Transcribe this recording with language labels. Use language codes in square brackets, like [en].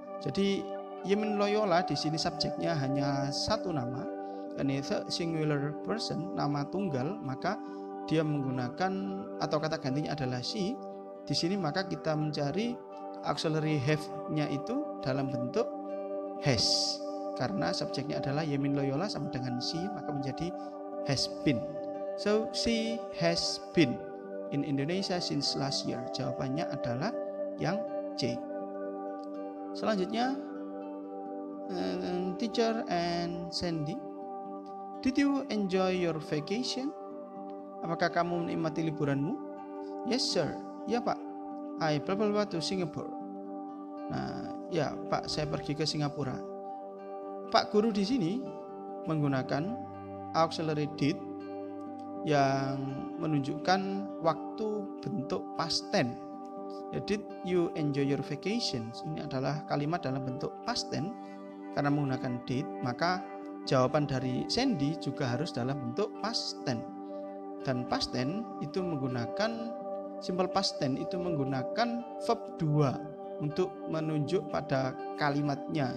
[id] Jadi Yemin Loyola di sini subjeknya hanya satu nama, dan itu singular person, nama tunggal, maka dia menggunakan atau kata gantinya adalah she. Di sini maka kita mencari auxiliary have-nya itu dalam bentuk has. Karena subjeknya adalah Yemin Loyola sama dengan she, maka menjadi has been. [en] So she has been in Indonesia since last year. [id] Jawabannya adalah yang C. [en] Selanjutnya, teacher and Sandy, did you enjoy your vacation? [id] Apakah kamu menikmati liburanmu? [en] Yes sir. [id] Ya pak. [en] I travel to Singapore. [id] Nah, ya pak, saya pergi ke Singapura. Pak guru di sini menggunakan auxiliary did yang menunjukkan waktu bentuk past tense. [en] Ya, did you enjoy your vacation? [id] Ini adalah kalimat dalam bentuk past tense. Karena menggunakan did, maka jawaban dari Sandy juga harus dalam bentuk past tense. Dan past tense itu menggunakan simple past tense itu menggunakan verb 2 untuk menunjuk pada kalimatnya.